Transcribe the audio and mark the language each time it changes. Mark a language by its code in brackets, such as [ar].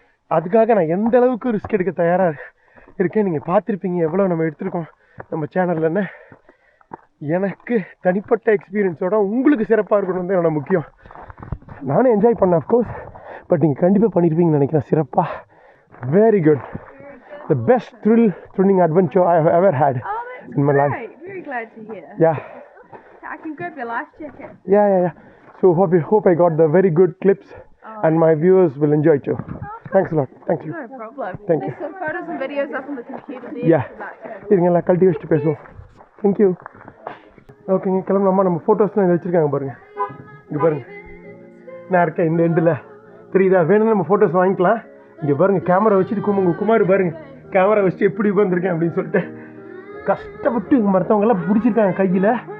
[ta] அதுக்காக நான் எந்த அளவுக்கு ரிஸ்க் எடுக்க தயாராக இருக்கேன். நீங்கள் பார்த்துருப்பீங்க எவ்வளோ நம்ம எடுத்திருக்கோம் நம்ம சேனல்லன்னு. எனக்கு தனிப்பட்ட எக்ஸ்பீரியன்ஸோட உங்களுக்கு சிறப்பாக இருக்கணும் தான் என்னோட முக்கியம். நானும் என்ஜாய் பண்ணேன் அஃப்கோர்ஸ், பட் நீங்கள் கண்டிப்பாக பண்ணியிருப்பீங்கன்னு நினைக்கிறேன் சிறப்பாக. Very good. [en] The best thrilling adventure I have ever had in my life. Very glad to hear. Yeah. I can grab your life jacket. Yeah. So hope I got the very good clips and my viewers will enjoy too. Thanks a lot. Thank you. No problem. Thank you. There's some photos and videos up on the computer there. [ta] Yeah. இருங்களா கழட்டி வச்சுட்டு பேசுவோம். Thank you. ஓகேங்க, கிளம்பலாமா? நம்ம ஃபோட்டோஸ்லாம் இதை வச்சுருக்காங்க பாருங்கள். இங்கே பாருங்கள், நான் இருக்கேன் இந்த எண்டில் தெரியுதா? வேணும்னு நம்ம ஃபோட்டோஸ் வாங்கிக்கலாம். இங்கே பாருங்கள், கேமரா வச்சுட்டு குமார் பாருங்கள், கேமரா வச்சுட்டு எப்படி உட்காந்துருக்கேன் அப்படின்னு சொல்லிட்டு கஷ்டப்பட்டு மற்றவங்கெல்லாம் பிடிச்சிருக்காங்க கையில்.